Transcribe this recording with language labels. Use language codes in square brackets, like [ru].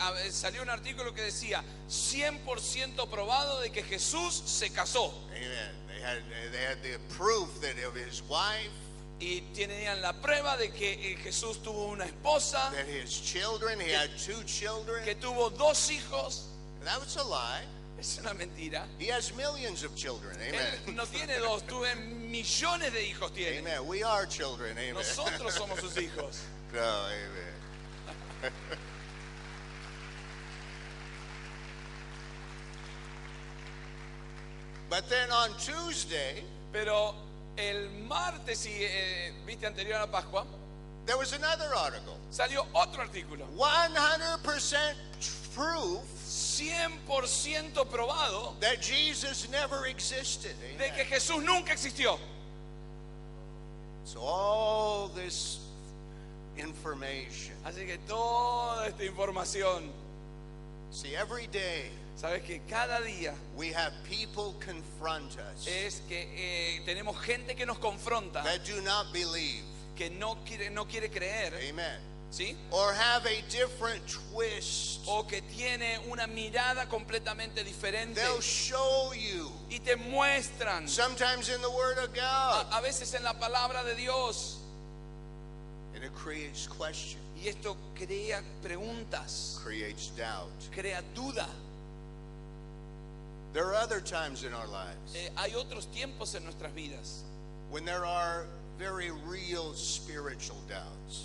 [es] Salió un artículo que decía 100% probado de que Jesús se casó. [en] Amen. They had the proof that of his wife, [es] Y tenían la prueba de que Jesús tuvo una esposa, [en] that his children, he had 2 children. [es] que tuvo 2 hijos. [en] That was a lie. [es] Es una mentira. [en] He has millions of children. [es] Él [en] Amen. [es] no tiene 2, tuve millones de hijos tiene. [en] Amen. We are children. Amen. [es] Nosotros somos sus hijos. [en] No, amen. But then on Tuesday, [es] Pero el martes, viste, anterior a la Pascua, [en] there was another article. [es] salió otro artículo. [en] 100% proof [es] 100% probado [en] that Jesus never existed. [es] de que [en] Amen. [es] Jesús nunca existió. [en] So all this information. [es] Así que toda esta información, [en] See, every day [es] sabes que cada día [en] we have people confront us [es] es que tenemos gente que nos confronta, [en] that do not believe. [es] que no quiere creer, [en] Amen. [es] ¿sí? [en] Or have a different twist. [es] O que tiene una mirada completamente diferente [en] They'll show you, [es] y te muestran, [en] sometimes in the Word of God, [es] a veces en la palabra de Dios, [en] and it creates question, [es] y esto crea preguntas, [en] creates doubt. [es] crea duda. [en] There are other times in our lives [es] Hay otros tiempos en nuestras vidas [en] when there are very real spiritual doubts.